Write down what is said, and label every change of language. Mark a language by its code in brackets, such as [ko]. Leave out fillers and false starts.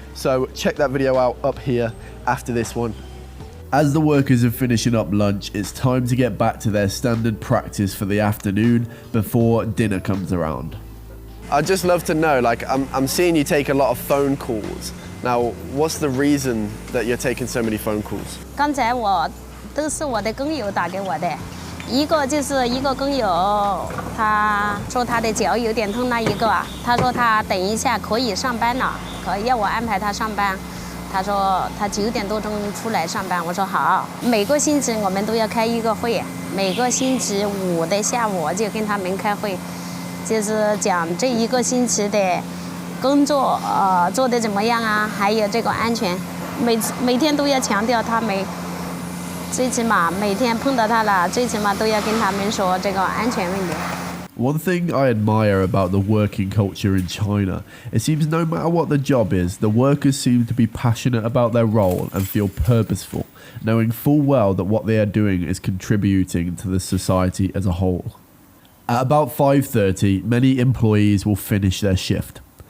[en] So check that video out up here after this one. As the workers are finishing up lunch, it's time to get back to their standard practice for the afternoon before dinner comes around. I'd just love to know, I'm seeing you take a lot of phone calls. Now, what's the reason that you're taking so many phone calls? [zh] 刚才都是我的工友打给我的，一个就是一个工友，他说他的脚有点痛，那一个他说他等一下可以上班了，可以要我安排他上班。他说他9点多钟出来上班，我说好。每个星期我们都要开一个会，每个星期5的下午就跟他们开会，就是讲这一个星期的工作做得怎么样啊，还有这个安全，每天都要强调他们。最起码每天碰到他了，最起码都要跟他们说这个安全问题。 [en] One thing I admire about the working culture in China, it seems no matter what the job is, the workers seem to be passionate about their role and feel purposeful, knowing full well that what they are doing is contributing to the society as a whole. At about 5:30, many employees will finish their shift.